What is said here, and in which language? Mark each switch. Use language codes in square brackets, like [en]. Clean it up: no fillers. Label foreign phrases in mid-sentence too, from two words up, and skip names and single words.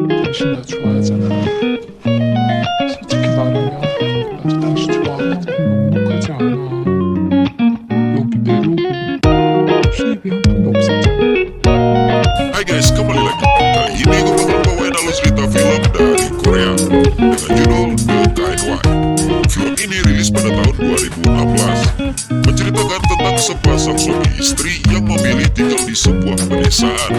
[ko] 당신 나 좋아하잖아. 솔직히 말하면 나도 당신 좋아하는 건 넉넉하지 않아. 여기 내려오고 수입이 한 푼도 없었잖아. [id] Hai guys, kembali lagi. Kali ini gue bakal bawain alur cerita film dari Korea dengan judul The Kind Wife. Film ini rilis pada tahun 2016, menceritakan tentang sepasang suami istri yang memilih tinggal di sebuah pedesaan.